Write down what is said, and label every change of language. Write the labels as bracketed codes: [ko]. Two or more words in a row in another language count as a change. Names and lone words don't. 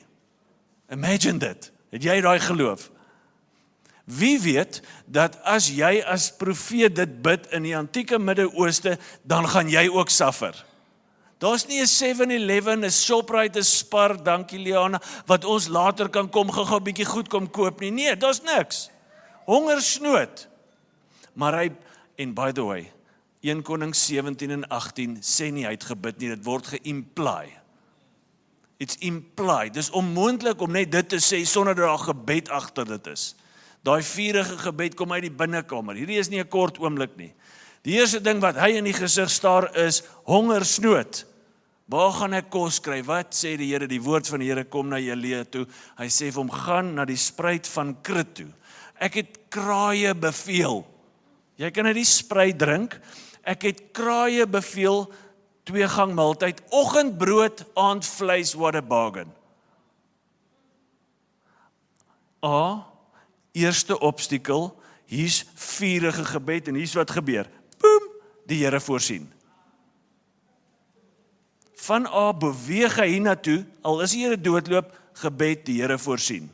[af] Imagine dit, het jy daai geloof? Wie weet, dat as jy as profeet dit bid in die antieke Midde-Ooste, dan gaan jy ook suffer. Daar's nie 'n 7-Eleven, 'n Shoprite, 'n Spar, dankie Liana, wat ons later kan kom, gou-gou bietjie goed kom koop nie. Nee, daar's niks. Hongersnood. Maar hy, en [en] by the way, [af] 1 Konings 17 en 18 sê nie hy het gebid nie, dit word ge-imply. [en] It's implied. [af] Dis onmoontlik om net dit te sê sonder dat daar gebed agter dit is. Daai vurige gebed kom uit die binnekamer. Hierdie is nie 'n kort oomblik nie. Die eerste ding wat hy in die gesig staar is hongersnood. Waar gaan ek kos kry? Wat sê die Here? Die woord van die Here kom na Elia toe. Hy sê vir hom, gaan na die spruit van Krit toe. Ek het kraaie beveel. Jy kan uit die spruit drink. Ek het kraaie beveel, 2-gang maaltyd, oggendbrood, aand vleis, [en] what a bargain. [af] Eerste obstakel, hier's vurige gebed en hier's wat gebeur. Boem, die Here voorsien. Van A beweeg hy hiernatoe, al is die Here doodloop, gebed, die Here voorsien.